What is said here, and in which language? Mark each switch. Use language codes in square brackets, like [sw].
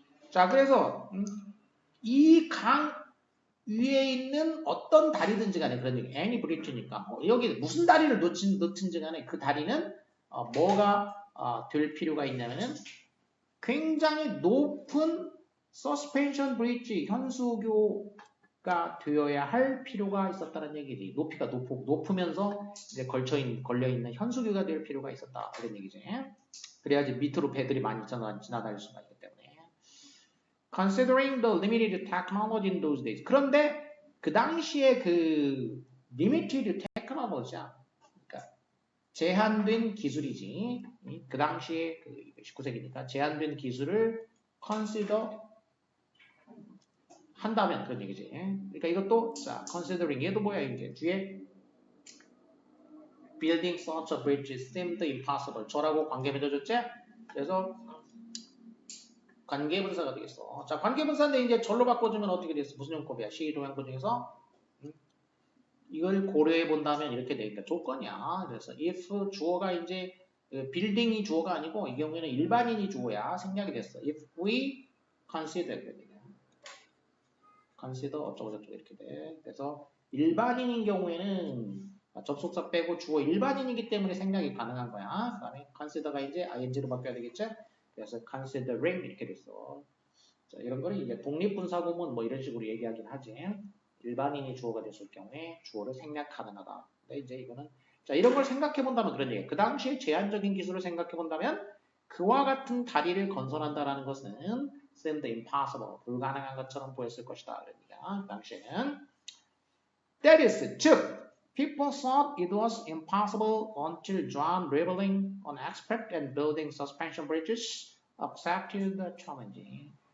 [ko] 자, 그래서, 이 강 위에 있는 어떤 다리든지 간에 그런 얘기, [en] any bridge [ko] 니까, 여기 무슨 다리를 놓든지 간에 그 다리는, 뭐가, 될 필요가 있냐면은, 굉장히 높은 [en] suspension bridge, [ko] 현수교가 되어야 할 필요가 있었다는 얘기지. 높이가 높으면서 이제 걸려있는 현수교가 될 필요가 있었다. 그런 얘기지. 그래야지 밑으로 배들이 많이 지나다닐 수가 있기 때문에. [en] Considering the limited technology in those days. [ko] 그런데 그 당시에 그 [en] limited technology [ko] 야. 그러니까 제한된 기술이지. 그 당시에 그 19세기니까 제한된 기술을 consider 한다면 그런 얘기지. 그러니까 이것도 자 considering 얘도 뭐야 이게 뒤에 [en] building such a bridge seemed impossible. [ko] 저라고 관계 맺어줬지? 그래서 관계분사가 되겠어. 자, 관계분사인데 이제 절로 바꿔주면 어떻게 됐어? 무슨 용법이야? 시동양법 중에서 이걸 고려해 본다면 이렇게 되니까 조건이야. 그래서 if 주어가 이제 빌딩이 주어가 아니고 이 경우에는 일반인이 주어야 생략이 됐어. [en] If we consider consider [ko] 어쩌고저쩌고 이렇게 돼. 그래서 일반인인 경우에는 접속사 빼고 주어 일반인이기 때문에 생략이 가능한 거야. 그 다음에 consider가 이제 ing로 바뀌어야 되겠죠? 그래서 considering 이렇게 됐어. 자, 이런 거는 이제 독립분사구문 뭐 이런 식으로 얘기하긴 하지. 일반인이 주어가 됐을 경우에 주어를 생략 가능하다. 근데 이제 이거는 자 이런 걸 생각해 본다면 그런 얘기예요. 그 당시에 제한적인 기술을 생각해 본다면 그와 같은 다리를 건설한다라는 것은 [en] seemed impossible [ko] 불가능한 것처럼 보였을 것이다. 그러니까 그 당시에는 [en] that is 즉 people thought it was impossible until John Riveling, an expert in building suspension bridges, accepted the challenge.